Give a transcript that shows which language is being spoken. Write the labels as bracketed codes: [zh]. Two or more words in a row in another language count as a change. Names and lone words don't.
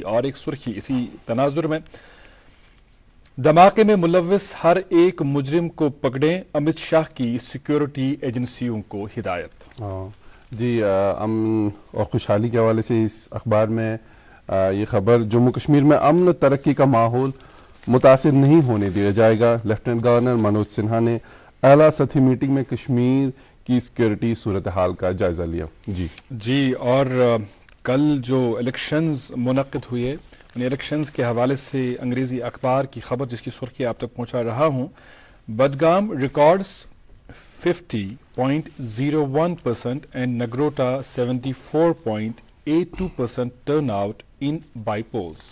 [ur] اور ایک سرخی اسی تناظر میں، دھماکے میں ملوث ہر ایک مجرم کو پکڑیں، امت شاہ کی سیکیورٹی ایجنسیوں کو ہدایت. جی امن اور خوشحالی کے حوالے سے اس اخبار میں یہ خبر، جموں کشمیر میں امن و ترقی کا ماحول متاثر نہیں ہونے دیا جائے گا. لیفٹیننٹ گورنر منوج سنہا نے اعلیٰ سطحی میٹنگ میں کشمیر کی سیکیورٹی صورتحال کا جائزہ لیا. جی اور کل جو الیکشنز منعقد ہوئے ان الیکشنز کے حوالے سے انگریزی اخبار کی خبر جس کی سرخی آپ تک پہنچا رہا ہوں. [en] Budgam records 50.01% and Nagrota 74.82% turnout in bypolls.